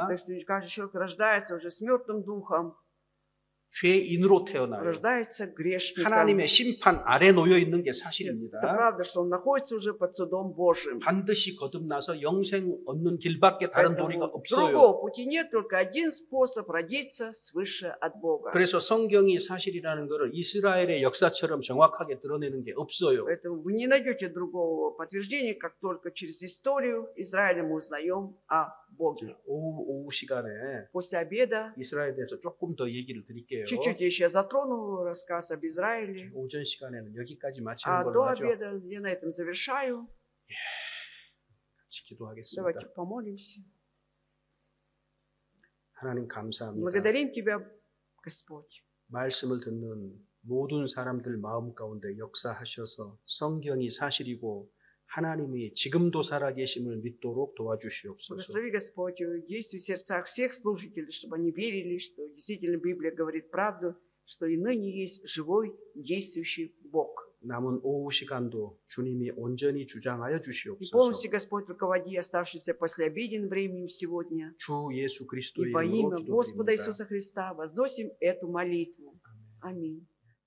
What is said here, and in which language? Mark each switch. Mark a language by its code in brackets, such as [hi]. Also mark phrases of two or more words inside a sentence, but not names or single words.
[ru] То есть каждый человек рождается уже с мертвым духом, [ko] 죄인으로 태어나요. [ru] рождается грешником. [ko] 하나님의 심판 아래 놓여 있는 게 [ru] Это [ko] 사실입니다. [ru] правда, что он находится уже под судом Божьим. [ko] 반드시 거듭나서 영생 얻는 길밖에 다른 도리가 [ru] Поэтому [ko] 없어요. [ru] другого пути нет, только один способ родиться свыше от Бога. [ko] 그래서 성경이 사실이라는 것을 이스라엘의 역사처럼 정확하게 드러내는 게 없어요. [ru] Поэтому вы не найдете другого подтверждения, как только через историю Израиля мы узнаем о Боге. [ko] 오후 시간에 [ru] После обеда [ko] 이스라엘에 대해서 조금 더 얘기를 드릴게요. [ru] чуть-чуть я еще затрону рассказ об Израиле. [ko] 오전 시간에는 여기까지 마치는 [ru] А [ko] 걸로 [ru] до [ko] 하죠. [ru] обеда я на этом завершаю. [ko] 같이 기도하겠습니다. [ru] Давайте помолимся. [ko] 하나님 감사합니다. [ru] Благодарим Тебя, Господь. [ko] 말씀을 듣는 모든 사람들 마음 가운데 역사하셔서 성경이 사실이고 하나님이 지금도 살아계심을 믿도록 도와주시옵소서. [ru] Благослови, Господь, действуй в сердцах всех слушателей, чтобы они верили, что действительно Библия говорит правду, что и ныне есть живой, действующий Бог. [ko] 남은 오후 시간도 주님이 온전히 주장하여 [ru] И [ko] 주시옵소서. [ru] полностью, Господь, руководи оставшимся после обеден временем сегодня. [ko] 주 예수 [ru] И [ko] 그리스도의 [ru] во [ko] 이름으로 [ru] имя Господа [ko] 기도드립니다. [ru] Иисуса Христа возносим эту молитву. Аминь.